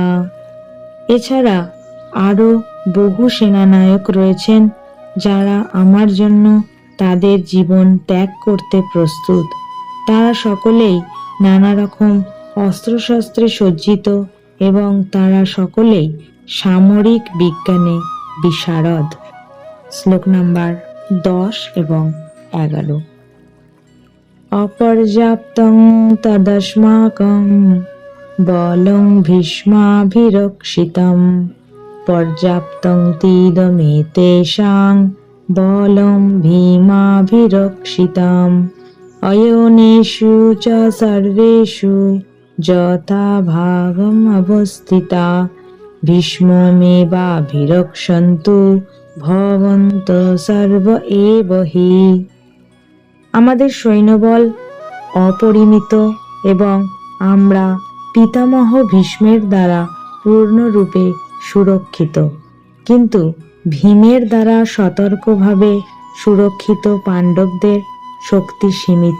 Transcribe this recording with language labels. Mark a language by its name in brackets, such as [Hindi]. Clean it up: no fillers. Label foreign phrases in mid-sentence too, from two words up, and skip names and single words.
[Bangla] এছাড়া আরো বহু সেনানায়ক রয়েছেন যারা আমার জন্য তাদের জীবন ত্যাগ করতে প্রস্তুত। তারা সকলেই নানা রকম অস্ত্রশস্ত্রে সজ্জিত এবং তারা সকলেই সামরিক বিজ্ঞানে বিশারদ। শ্লোক নাম্বার 10 এবং 11। [Sanskrit] অপর্যাপ্তং তদস্মাকং বলং ভীষ্মাভিরক্ষিতং পর্যাপ্তং তিদমেতেষাং বলং ভীমাভিরক্ষিতং অয়োনেষু চ সর্বেষু যথা ভাগম অবস্থিতা ভীষ্মমেবাভিরক্ষন্তু ভবন্তঃ সর্ব এব হি। [Bangla] আমাদের সৈন্যবল অপরিমিত এবং আমরা পিতামহ ভীষ্মের দ্বারা পূর্ণরূপে সুরক্ষিত, কিন্তু ভীমের দ্বারা সতর্কভাবে সুরক্ষিত পাণ্ডবদের শক্তি সীমিত।